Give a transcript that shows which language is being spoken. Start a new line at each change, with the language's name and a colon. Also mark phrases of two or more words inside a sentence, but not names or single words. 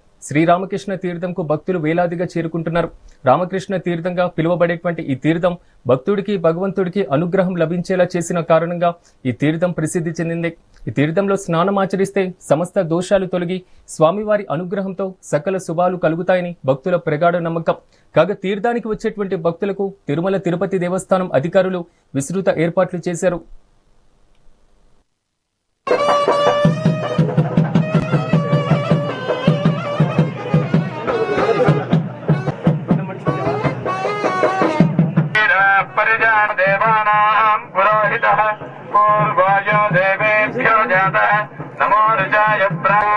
Telugu: శ్రీరామకృష్ణ తీర్థంకు భక్తులు వేలాదిగా చేరుకుంటున్నారు. రామకృష్ణ తీర్థంగా పిలువబడేటువంటి ఈ తీర్థం భక్తుడికి భగవంతుడికి అనుగ్రహం లభించేలా చేసిన కారణంగా ఈ తీర్థం ప్రసిద్ధి చెందింది. ఈ తీర్థంలో స్నానం ఆచరిస్తే సమస్త దోషాలు తొలగి స్వామివారి అనుగ్రహంతో సకల శుభాలు కలుగుతాయని భక్తుల ప్రగాఢ నమ్మకం. కాగా తీర్థానికి వచ్చేటువంటి భక్తులకు తిరుమల తిరుపతి దేవస్థానం అధికారులు విస్తృత ఏర్పాట్లు చేశారు.
Sanskrit: देवानां पुरोहितः पूर्वायो देवेभ्यो जातः नमो रुचाय प्राण